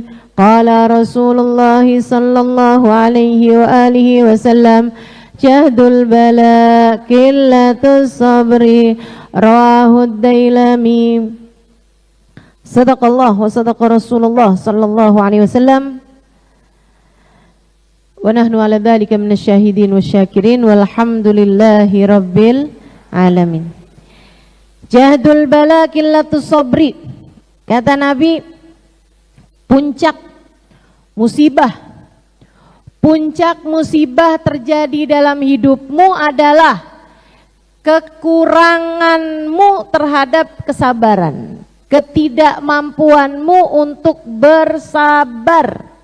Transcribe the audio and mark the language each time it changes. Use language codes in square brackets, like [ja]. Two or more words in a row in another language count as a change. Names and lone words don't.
[ar] قال رسول الله صلى الله عليه وآله وسلم, جهد البلاء قلة الصبر رواه الديلمي. صدق الله وصدق رسول الله صلى الله عليه وسلم. ونحن على ذلك من الشاهدين والشاكرين والحمد لله رب العالمين. جهد البلاء قلة الصبر. [id] Kata Nabi, puncak musibah, puncak musibah terjadi dalam hidupmu adalah kekuranganmu terhadap kesabaran, ketidakmampuanmu untuk bersabar.